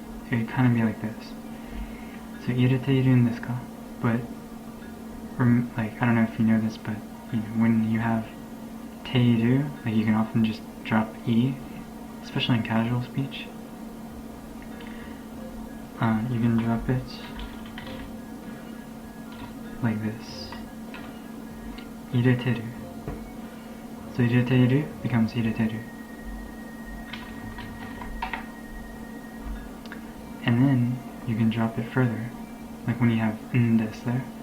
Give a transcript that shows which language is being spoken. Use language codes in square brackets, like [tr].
[en] It would kind of be like this. So [ja] 入れているんですか [en] but like I don't know if you know this, but you know, when you have ている, like you can often just drop e, especially in casual speech. You can drop it like this. [ja] 入れてる. [en] So 入れている becomes 入れてる. And then you can drop it further, like when you have んです there.